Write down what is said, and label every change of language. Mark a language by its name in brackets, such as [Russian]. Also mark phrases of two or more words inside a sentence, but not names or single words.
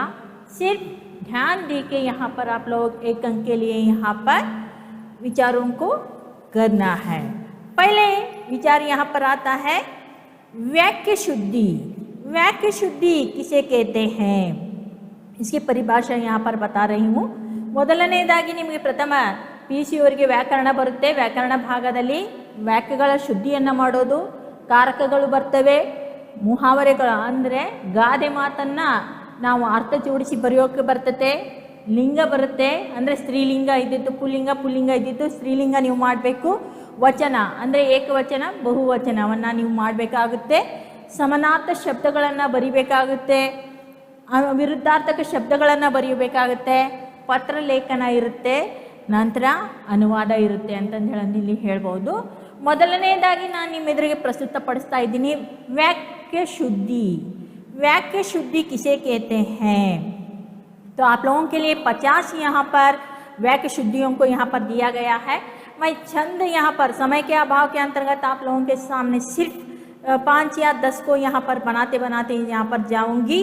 [Hindi] सिर्फ ध्यान दे के यहाँ पर आप लोग एक अंक के लिए यहाँ पर विचारों को करना है। पहले विचार यहाँ पर आता है वाक्य शुद्धि। वाक्य शुद्धि किसे कहते हैं, इसकी परिभाषा यहाँ पर बता रही हूँ। [Kannada] ಮೊದಲನೇದಾಗಿ ನಿಮಗೆ ಪ್ರಥಮ PUC ಅವರಿಗೆ ವ್ಯಾಕರಣ ಬರುತ್ತೆ। ವ್ಯಾಕರಣ ಭಾಗದಲ್ಲಿ ವಾಕ್ಯಗಳ ಶುದ್ಧಿಯನ್ನು ಮಾಡೋದು, ಕಾರಕಗಳು ಬರ್ತವೆ, ಮುಹಾವರೆಗಳು ಅಂದರೆ ಗಾದೆ ಮಾತನ್ನು ನಾವು ಅರ್ಥ ಜೋಡಿಸಿ ಬರೆಯೋಕ್ಕೆ ಬರ್ತತೆ, ಲಿಂಗ ಬರುತ್ತೆ ಅಂದರೆ ಸ್ತ್ರೀಲಿಂಗ ಇದ್ದಿದ್ದು ಪುಲ್ಲಿಂಗ, ಪುಲ್ಲಿಂಗ ಇದ್ದಿದ್ದು ಸ್ತ್ರೀಲಿಂಗ ನೀವು ಮಾಡಬೇಕು, ವಚನ ಅಂದರೆ ಏಕವಚನ ಬಹುವಚನವನ್ನು ನೀವು ಮಾಡಬೇಕಾಗುತ್ತೆ, ಸಮಾನಾರ್ಥ ಶಬ್ದಗಳನ್ನು ಬರಿಬೇಕಾಗುತ್ತೆ, ವಿರುದ್ಧಾರ್ಥಕ ಶಬ್ದಗಳನ್ನು ಬರೆಯಬೇಕಾಗುತ್ತೆ, ಪತ್ರ ಲೇಖನ ಇರುತ್ತೆ, ನಂತರ ಅನುವಾದ ಇರುತ್ತೆ ಅಂತಂದು ಹೇಳಿ ಇಲ್ಲಿ ಹೇಳ್ಬೋದು। ಮೊದಲನೇದಾಗಿ ನಾನು ನಿಮ್ಮ ಎದುರಿಗೆ ಪ್ರಸ್ತುತಪಡಿಸ್ತಾ ಇದ್ದೀನಿ [Hindi] वाक्य शुद्धि। वाक्य शुद्धि किसे कहते हैं, तो आप लोगों के लिए 50 यहाँ पर वाक्य शुद्धियों को यहाँ पर दिया गया है। मैं छंद यहाँ पर समय के अभाव के अंतर्गत आप लोगों के सामने सिर्फ 5 या 10 को यहाँ पर बनाते बनाते यहाँ पर जाऊंगी।